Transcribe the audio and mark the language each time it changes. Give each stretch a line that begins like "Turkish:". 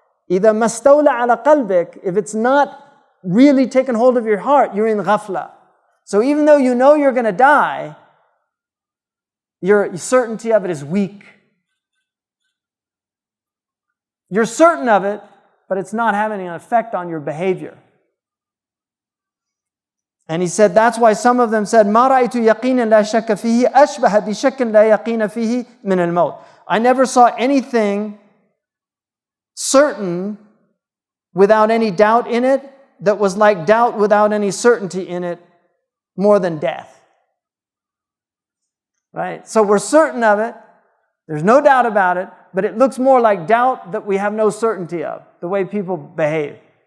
Arabic: إِذَا مَسْتَوْلَ عَلَى قَلْبِكَ,
English: if it's not really taken hold of your heart, you're in ghafla. So even though you know you're going to die, your certainty of it is weak. You're certain of it, but it's not having an effect on your behavior. And he said, that's why some of them said,
Arabic: مَا رَأَيْتُ يَقِينًا لَا شَكَّ فِيهِ أَشْبَهَ بِشَكٍّ لَا يَقِينَ فِيهِ مِنَ الْمَوْتِ.
English: I never saw anything certain without any doubt in it that was like doubt without any certainty in it more than death. Right? So we're certain of it. There's no doubt about it, but it looks more like doubt that we have no certainty of, the way people behave.